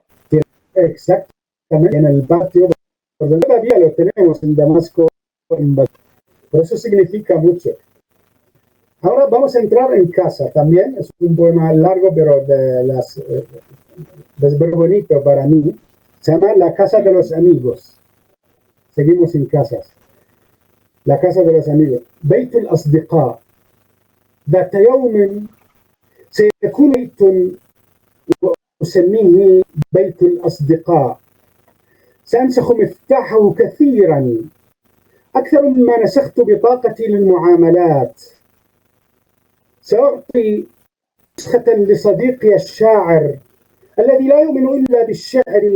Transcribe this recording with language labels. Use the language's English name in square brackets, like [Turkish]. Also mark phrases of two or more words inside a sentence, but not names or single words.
[Spanish] exactamente en el patio, porque todavía lo tenemos en Damasco, por eso significa mucho. Ahora vamos a entrar en casa también, es un poema largo, pero es muy bonito para mí. Se llama La Casa de los Amigos. Seguimos en casas. La Casa de los Amigos. [Arabic] بيت الأصدقاء ذات يوم سيكون بيت وأسميه بيت الأصدقاء سأنسخ مفتاحه كثيرا أكثر مما نسخت بطاقتي للمعاملات سأعطي نسخة لصديقي الشاعر الذي لا يؤمن إلا بالشعر